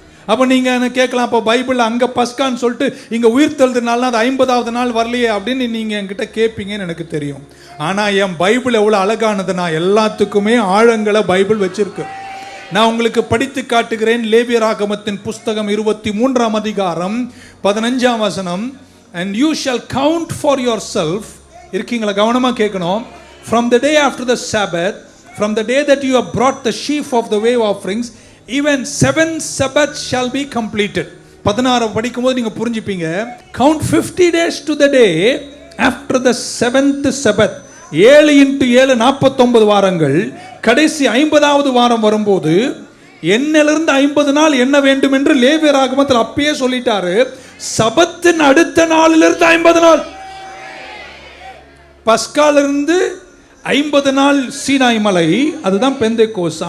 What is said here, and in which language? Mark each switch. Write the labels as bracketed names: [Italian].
[Tamil] அப்போ நீங்க கேட்கலாம், அப்போ பைபிள் அங்க பஸ்கான்னு சொல்லிட்டு இங்க உயிர்த்தெழுந்த நாள்னா அது 50வது நாள் வரலையே அப்படின்னு நீங்க என்கிட்ட கேட்பீங்கன்னு எனக்கு தெரியும். ஆனா என் பைபிள் எவ்வளவு அழகானதுன்னா எல்லாத்துக்குமே ஆழங்களை பைபிள் வச்சிருக்கு. நான் உங்களுக்கு படித்து காட்டுகிறேன். லேவியராகமத்தின் புஸ்தகம் 23ஆம் அதிகாரம் 15ஆம் வசனம். [English] And you shall count for yourself. [Tamil] இருக்கீங்களா? கவனமா கேட்கணும். [English] From the day after the Sabbath, from the day that you have brought the sheaf of the wave offerings, even 7 Sabbaths shall be completed. [Tamil] 16 படிக்கும்போது நீங்க புரிஞ்சுப்பீங்க. [English] Count 50 days to the day after the 7th Sabbath. [Tamil] 7 into 7 49 வாரங்கள். கடைசி 50வது வாரம் வரும்போது என்னிலிருந்து 50 நாள் என்ன வேண்டும் என்று லேவியராகமத்தில் அப்பயே சொல்லிட்டாரு. சபத்தின் அடுத்த நாளிலிருந்து 50 நாள், பஸ்காலிருந்து 50 நாள் சீனாய் மலை, அதுதான் பெந்தெக்கோஸ்து.